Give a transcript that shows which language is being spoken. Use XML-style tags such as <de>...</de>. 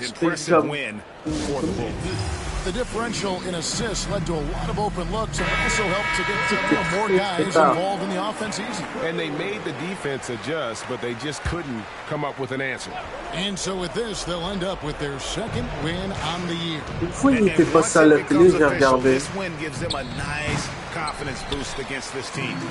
<en>Impressive win for the Bulls. The differential in assists led to a lot of open looks and also helped to get more guys involved in the offense easy. And they made the defense adjust, but they just couldn't come up with an answer. And so with this, they'll end up with their second win on the year.</en> <fr>Une fois, il était passé à la télé, j'ai regardé.</fr> <en>This win gives them a nice confidence boost against this team.</en>